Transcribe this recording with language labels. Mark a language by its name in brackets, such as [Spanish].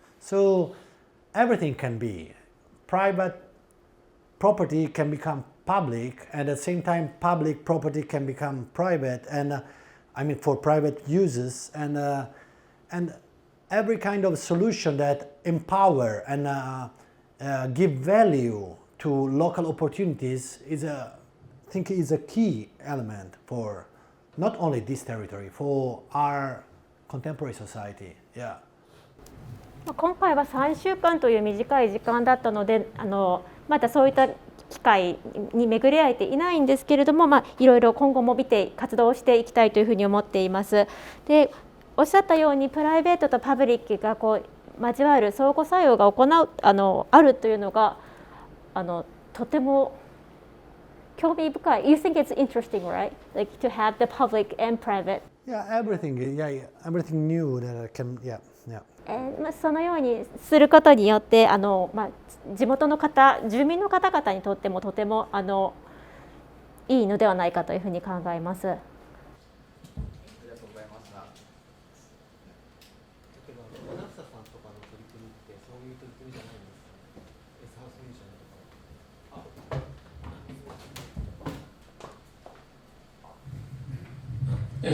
[English] So everything can be private property can become public, and at the same time public property can become private, and I mean for private uses, and every kind of solution that empower and give value to local opportunities is I think is a key element for not only this territory, for our contemporary society. Yeah. [Japanese] 今回は3週間という短い時間だったので、まだそういった機会に巡り合えていないんですけれども、いろいろ今後も見て活動していきたいというふうに思っています。で、おっしゃったようにプライベートとパブリックが交わる相互作用があるというのがとても興味深い。 [English] You think it's interesting, right? Like to have the public and private. Yeah, everything. Yeah, everything new that can. Yeah, yeah. [Japanese] そのようにすることによって地元の住民の方々にとってもとてもいいのではないかというふうに考えます。ありがとうございました。だけどナフサさんとかの取り組みってそういう取り組みじゃないんですか？エスハウスミュージアムとか。